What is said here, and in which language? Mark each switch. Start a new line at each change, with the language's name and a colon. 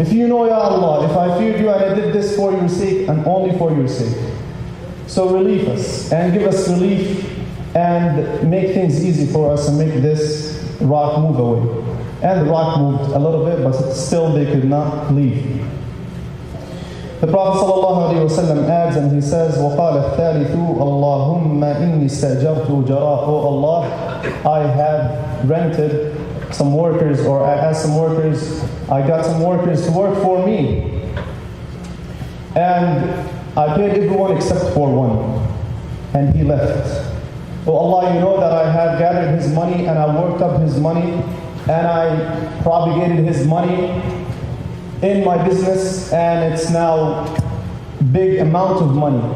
English: If you know, Ya Allah, if I feared you and I did this for your sake and only for your sake. So relieve us and give us relief and make things easy for us and make this rock move away. And the rock moved a little bit, but still they could not leave. The Prophet ﷺ adds and he says,
Arabic: وَقَالَ الثَّالِثُ اللَّهُمَّ إِنِّي اسْتَأْجَرْتُ جَرَاءَ.
English: Oh Allah, I have rented some workers, or I asked some workers, I got some workers to work for me. And I paid everyone except for one. And he left. Oh Allah, you know that I have gathered his money and I worked up his money and I propagated his money in my business, and it's now big amount of money.